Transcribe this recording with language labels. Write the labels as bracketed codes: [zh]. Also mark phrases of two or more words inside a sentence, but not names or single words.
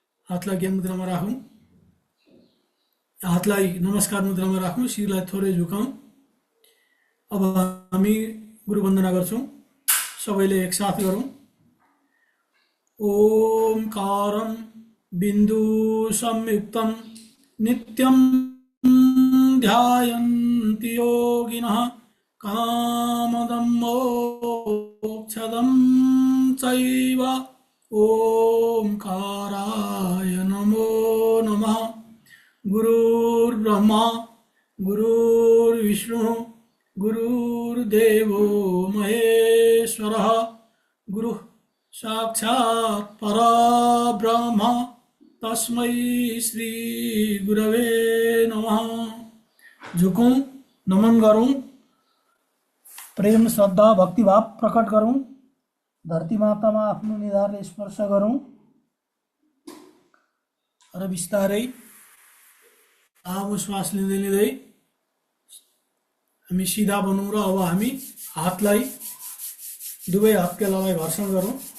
[ne] हातलाई ज्ञान मुद्रामा राखौँ, हातलाई नमस्कार मुद्रामा राखौँ, शिरलाई थोरै झुकाउँ। अब हामी गुरु वन्दना गर्छौँ, सबैले एकसाथ गरौँ। [sa] ओमकारं बिन्दु संयुक्तं नित्यं ध्यायन्ति योगिनः कामदं मोक्षदं चैव। ओंकाराय नमो नमः। गुरुर्ब्रह्मा गुरुर्विष्णु गुरुर्देवो महेश्वरः। गुरुः साक्षात् परब्रह्म तस्मै श्री गुरवे नमः। [ne] झुकौं, नमन गरौं, प्रेम श्रद्धा भक्तिभाव प्रकट गरौं, धरती मातामा आफ्नो निधारले स्पर्श गरौं र बिस्तारै लामो श्वास लिँदै लिँदै हामी सिधा बनौं र अब हामी हातलाई दुवै हत्केलालाई घर्षण गरौं।